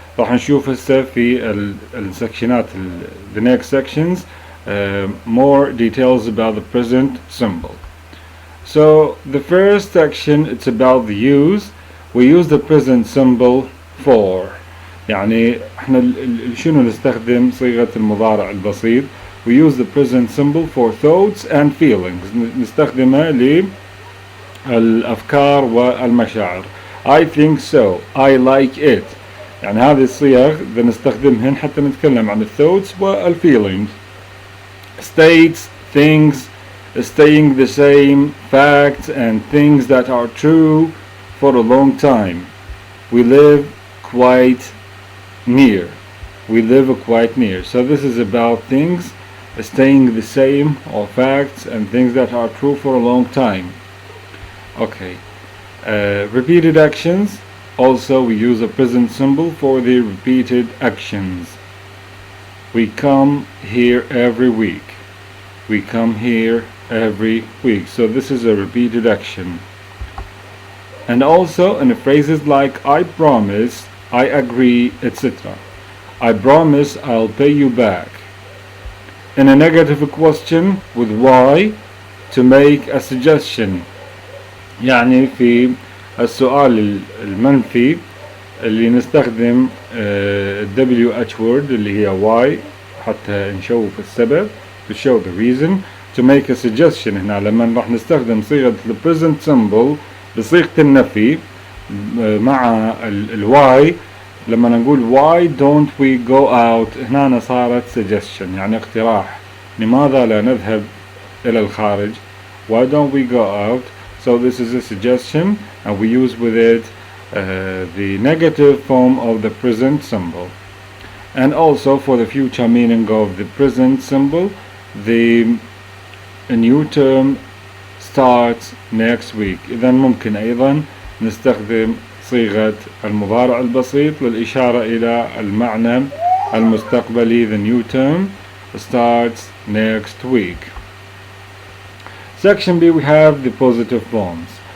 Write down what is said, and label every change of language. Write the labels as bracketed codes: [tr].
[ar] راح نشوف هسه في السكشنات [en] the next sections more details about the present simple. So the first section it's about the use. We use the present simple for. [ar] يعني احنا شنو نستخدم صيغة المضارع البسيط. [en] We use the present simple for thoughts and feelings. [ar] نستخدمها للأفكار والمشاعر. [en] I think so. I like it. [ar] يعني هذه الصيغ نستخدمهن حتى نتكلم عن الثوتس والفيلينجز. [en] States, things, staying the same, facts and things that are true for a long time. We live quite near. We live quite near. So this is about things staying the same or facts and things that are true for a long time. Okay. Repeated actions. Also we use a present simple for the repeated actions. We come here every week. We come here every week. So this is a repeated action. And also in phrases like I promise, I agree, etc. I promise I'll pay you back. In a negative question with why to make a suggestion. [ar] يعني في السؤال المنفي اللي نستخدم WH word اللي هي why حتى نشوف السبب [en] to show the reason. To make a suggestion [ar] هنا لما راح نستخدم صيغة the present simple بصيغة النفي مع why. لما نقول [en] why don't we go out [ar] هنا صارت suggestion يعني اقتراح. لماذا لا نذهب إلى الخارج. [en] Why don't we go out. So this is a suggestion and we use with it the negative form of the present symbol. And also for the future meaning of the present symbol, the new term starts next week. [ar] إذا ممكن أيضا نستخدم صيغة المضارع البسيط للإشارة إلى المعنى المستقبلي. [en] The new term starts next week. Section B we have the positive forms.